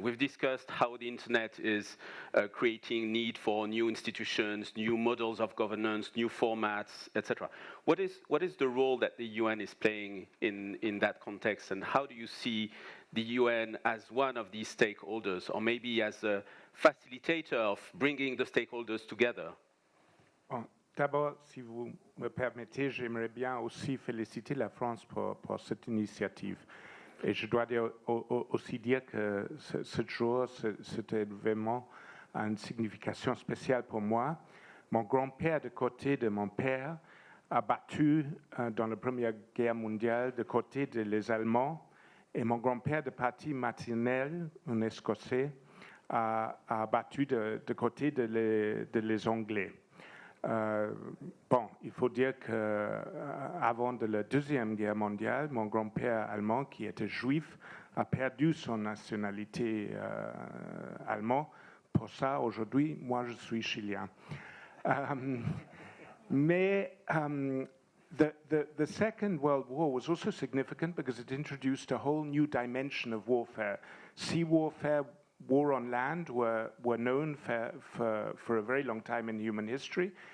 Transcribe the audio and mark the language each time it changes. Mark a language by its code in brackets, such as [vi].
[en] We've discussed how the internet is creating need for new institutions, new models of governance, new formats, etc. What is the role that the UN is playing in that context, and how do you see the UN as one of these stakeholders, or maybe as a facilitator of bringing the stakeholders together? [fr] D'abord, si vous me permettez, j'aimerais bien aussi féliciter la France pour cette initiative. Et je dois aussi dire que ce jour, c'était vraiment une signification spéciale pour moi. Mon grand-père, de côté de mon père, a battu dans la Première Guerre mondiale de côté des Allemands. Et mon grand-père de partie maternelle, un Écossais, a battu de côté les Anglais. Bon, il faut dire qu'avant de la Deuxième Guerre mondiale, mon grand-père allemand, qui était juif, a perdu son nationalité allemande. Pour ça, aujourd'hui, moi, je suis chilien. [en] Mais the Second World War was also significant because it introduced a whole new dimension of warfare. Sea warfare, war on land were known for a very long time in human history.